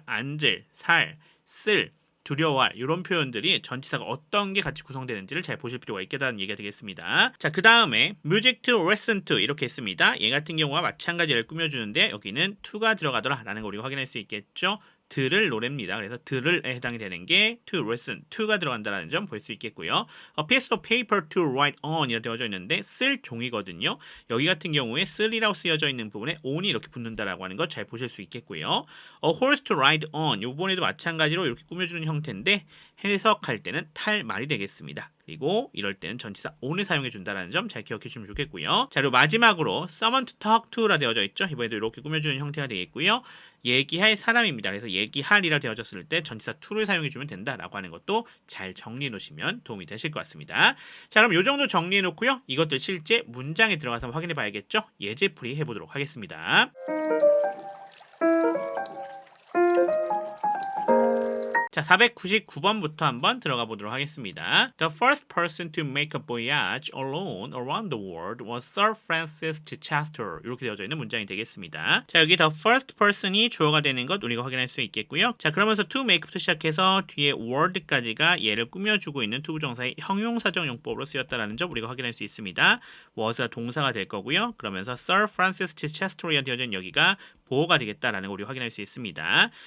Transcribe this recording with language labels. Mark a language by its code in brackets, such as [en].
[ko] 앉을, 살, 쓸, 두려워할 이런 표현들이 전치사가 어떤 게 같이 구성되는지를 잘 보실 필요가 있겠다는 얘기가 되겠습니다. 자, 그 다음에 [en] music to listen to [ko] 이렇게 있습니다. 얘 같은 경우와 마찬가지를 꾸며주는데 여기는 to가 들어가더라 라는 걸 우리가 확인할 수 있겠죠. 들을 노래입니다. 그래서 들을에 해당이 되는 게 to listen, to가 들어간다는 점 볼 수 있겠고요. [en] A piece of paper to write on [ko] 이렇게 되어져 있는데 쓸 종이거든요. 여기 같은 경우에 쓸이라고 쓰여져 있는 부분에 on이 이렇게 붙는다라고 하는 것 잘 보실 수 있겠고요. [en] A horse to ride on [ko] 이번에도 마찬가지로 이렇게 꾸며주는 형태인데 해석할 때는 탈 말이 되겠습니다. 그리고 이럴 때는 전치사 on을 사용해 준다는 점 잘 기억해 주시면 좋겠고요. 자, 그리고 마지막으로 [en] someone to talk to [ko] 라 되어져 있죠. 이번에도 이렇게 꾸며주는 형태가 되겠고요. 얘기할 사람입니다. 그래서 얘기할이라 되어졌을 때 전치사 to를 사용해 주면 된다라고 하는 것도 잘 정리해 놓으시면 도움이 되실 것 같습니다. 자, 그럼 이 정도 정리해 놓고요. 이것들 실제 문장에 들어가서 확인해 봐야겠죠. 예제풀이 해보도록 하겠습니다. 자, 499번부터 한번 들어가 보도록 하겠습니다. [en] The first person to make a voyage alone around the world was Sir Francis Chichester. [ko] 이렇게 되어져 있는 문장이 되겠습니다. 자, 여기 the first person이 주어가 되는 것 우리가 확인할 수 있겠고요. 자, 그러면서 to make부터 시작해서 뒤에 word까지가 얘를 꾸며주고 있는 투부정사의 형용사적 용법으로 쓰였다는 점 우리가 확인할 수 있습니다. was가 동사가 될 거고요. 그러면서 Sir Francis Chichester가 되어져 있는 여기가 보호가 되겠다라는 걸 우리 확인할 수 있습니다.